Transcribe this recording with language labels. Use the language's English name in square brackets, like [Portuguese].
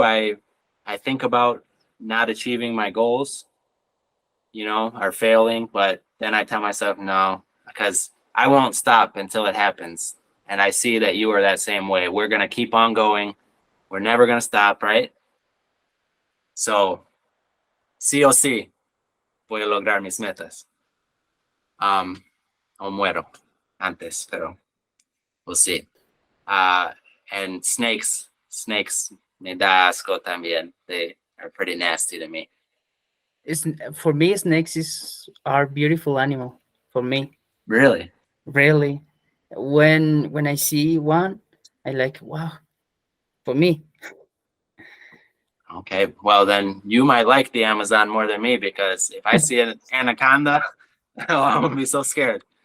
[English] I think about not achieving my goals, or failing, but then I tell myself no, because I won't stop until it happens. And I see that you are that same way. We're gonna keep on going. We're never gonna stop, right? [Spanish] So, sí o sí, voy a lograr mis metas. O muero antes, pero [English] we'll see. And snakes [Spanish] me da asco también. [English] They are pretty nasty to me. For me, snakes are beautiful animal. For me, Really? really, when I see one, I like, wow. For me, Okay, well then you might like the Amazon more than me, because if I see an anaconda, I'm gonna be so scared.